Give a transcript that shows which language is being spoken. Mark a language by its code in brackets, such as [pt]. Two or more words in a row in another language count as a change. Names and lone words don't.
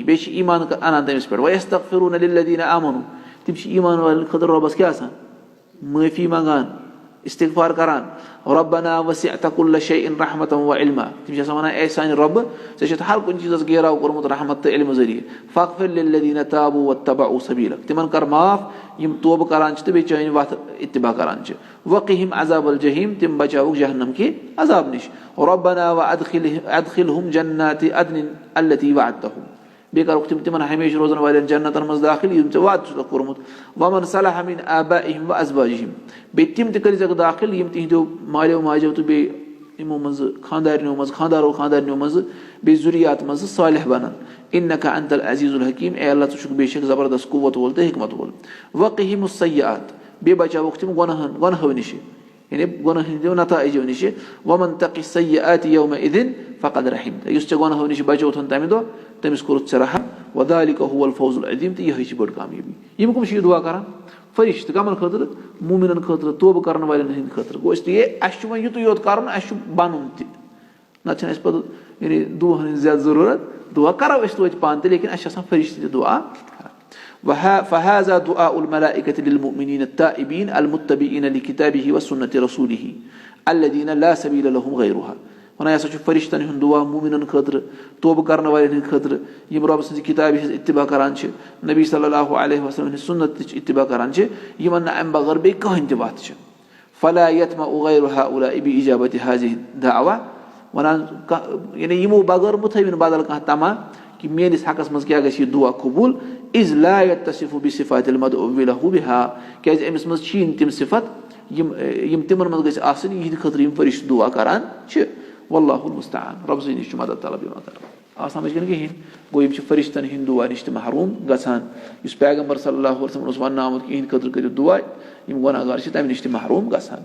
[ks] بیٚیہِ چھِ ایمان انان تٔمِس پٮ۪ٹھ. [ar] ويستغفرون للذين آمنوا. [ks] تِم چھِ ایمان والٮ۪ن خٲطرٕ رۄبس کیٛاہ آسان؟ معٲفی منٛگان استغفار کران. [ar] ربنا وسعت كل شيء رحمة وعلما. [ks] تِم چھِ آسان ونان اے سانہِ رۄبہٕ ژےٚ چھُتھ ہر کُنہِ چیٖزس گیراو کوٚرمُت رحمت تہٕ علمہٕ ذٔریعہٕ. [ar] فاغفر للذين تابوا واتبعوا سبيلك. [ks] تِمن کر معاف یِم توبہٕ کران چھِ تہٕ بیٚیہِ چٲنۍ وتھ اتباع کران چھِ. [ar] وقهم عذاب الجحيم. [ks] تِم بچاوُکھ جہنم کہِ عذاب نِش. [ar] ربنا وادخلهم جنات عدن التي وعدتهم. [ks] بیٚیہِ کرُکھ تِمن ہمیشہِ روزن والٮ۪ن جنتن منٛز داخل یِم ژےٚ وعدٕ چھُکھ کوٚرمُت. [ar] ومن صلح من آبائهم وازواجهم. [ks] بیٚیہِ تِم تہِ کٔرزٮ۪کھ داخل یِم تِہنٛدیو مالیو ماجیو تہٕ بیٚیہِ یِمو منٛزٕ خاندارنیو منٛز خاندارو خاندارنیو منٛزٕ بیٚیہِ ذُریات منٛزٕ صالح بنان. [ar] انك انت العزیز الحکیم. [ks] اے اللہ ژٕ چھُکھ بے شک زبردست قوت وول تہٕ حکمت وول. [ar] وقهم السیئات. [ks] بیٚیہِ بچاوُکھ تِم گۄنہو نِشہِ یعنی گۄنہٕ ہٕنٛدیو نتایجو نِشہِ. [ar] ومن تقِ السیئات یومئذ فقد رحمت. [ks] یُس ژےٚ گۄنہو نِش بچوتھن تمہِ دۄہ تٔمِس کوٚرُتھ ژےٚ رحم. [ar] وذلك هو الفوز العظیم. [ks] تہٕ یِہے چھِ بٔڑ کامیٲبی. یِم کٕم چھِ یہِ دُعا کران؟ فرشتہٕ. کمن خٲطرٕ؟ مومنن خٲطرٕ توبہٕ کرن والٮ۪ن ہٕنٛدِ خٲطرٕ. گوٚو [ur] اس لیے [ks] اَسہِ چھُ وۄنۍ یِتُے یوت کرُن اَسہِ چھُ بنُن تہِ. نتہٕ چھنہٕ اَسہِ پتہٕ یعنی دُعاہن ہٕنٛز زیادٕ ضروٗرت. دُعا کرو أسۍ توتہِ پانہٕ تہِ لیکن اَسہِ چھِ آسان فرشتہٕ تہِ دُعا کران. [ar] فهذا دعاء الملائكة للمؤمنين التائبين المتبعين لكتابه وسنة رسوله الذين لا سبيل لهم غيرها. [ks] ونان یہِ ہسا چھُ فرشتن ہُنٛد دُعا مومنن خٲطرٕ توبہٕ کرن والٮ۪ن ہٕنٛدِ خٲطرٕ یِم رۄبہٕ سٕنٛزِ کِتابہِ ہٕنٛز اتباع کران چھِ نبی [ar] صلی اللہ علیہ وسلم [ks] ہٕنٛدِ سُنتٕچ اتباع کران چھِ یِمن نہٕ امہِ بغٲر بیٚیہِ کٕہٕنۍ تہِ وتھ چھِ. [ar] فلا يطمع غير هؤلاء بإجابة هذه الدعوة. [ks] ونان یعنی یِمو بغٲر مہٕ تھٲیِو نہٕ بدل کانٛہہ تما کہِ میٲنِس حقس منٛز کیاہ گژھِ یہِ دُعا قبوٗل. [ar] اذ لا يتصف بصفات المدعو له بها. [ks] کیازِ أمِس منٛز چھِی نہٕ تِم صفت یِم تِمن منٛز گژھِ آسٕنۍ یِہنٛدِ خٲطرٕ یِم فرشتہٕ دُعا کران چھِ. [ar] واللہ المستعان. [ks] رۄبہٕ سٕنٛدِ نِش چھُ مدد طلب یِوان کران. آو سمجھ کِنہٕ کِہینۍ؟ گوٚو یِم چھِ فرشتن ہٕنٛدۍ دُعا نِش تہِ محروٗم گژھان. یُس پیغمبر [ar] صلی اللہ علیہ وسلم [ks] اوس وننہٕ آمُت کہِ یِہنٛدِ خٲطرٕ کٔرِو دُعا یِم گۄناہ گار چھِ تمہِ نِش تہِ محروٗم گژھان.